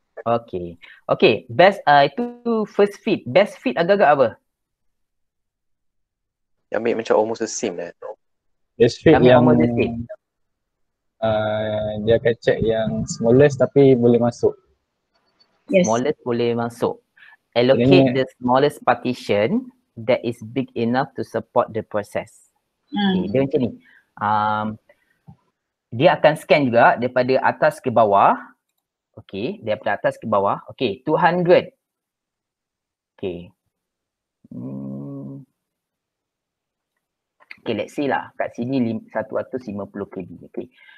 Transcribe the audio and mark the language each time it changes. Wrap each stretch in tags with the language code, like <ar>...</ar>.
<en>Okay. Okay. Best, itu first feed.</en> <ms>Best feed agak-agak apa? Yang ambil macam</ms> <en>almost the same</en> <ms>lah.</ms> <en>Best fit yang almost the same.</en> <ms>Dia akan check yang smallest tapi boleh masuk.</ms> <en>Yes.</en> <ms>Smallest boleh masuk.</ms> <en>Allocate the smallest partition that is big enough to support the process.</en> <ms>Okay, dia macam ni. Dia akan scan juga daripada atas ke bawah. Okay, daripada atas ke bawah.</ms> <en>Okay, 200. Okay. Okay, let's see lah.</en> <ms>Kat sini</ms> <en>150 KB. Okay.</en>